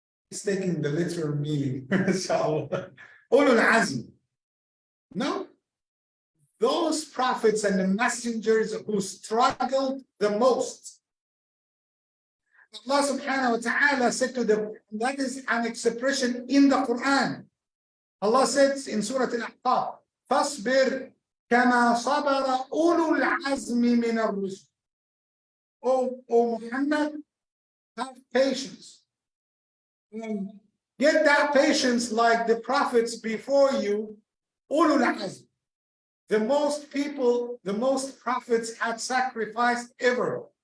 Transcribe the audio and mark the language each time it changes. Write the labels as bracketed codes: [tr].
[en] It's taking the literal meaning. So, ulul azm. No, those prophets and the messengers who struggled the most. Allah subhanahu wa ta'ala said to them, that is an expression in the Quran. [ar] Allah says in Surah Al-Ahqaf, فَاصْبِرْ كَمَا صَبَرَ أُولُو الْعَزْمِ مِنَ الرُّسُلِ. [en] O Muhammad, have patience. Get that patience like the prophets before you, ulul azm. The most people, the most prophets had sacrificed ever.